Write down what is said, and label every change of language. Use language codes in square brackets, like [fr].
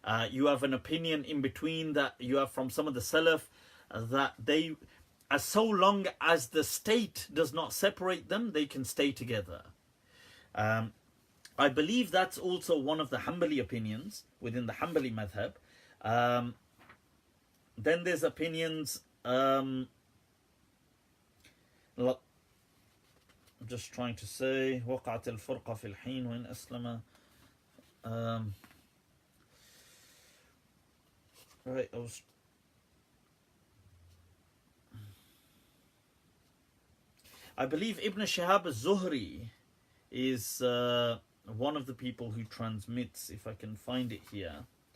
[en] You have an opinion in between that you have from some of the Salaf that they, as so long as the state does not separate them, they can stay together. I believe that's also one of the Hanbali opinions within the Hanbali Madhab. Then there's opinions. I'm just trying to say [ar] وقعت الفرقة في الحين وإن أسلم. [en] Right, I believe Ibn Shihab al-Zuhri is one of the people who transmits, if I can find it here.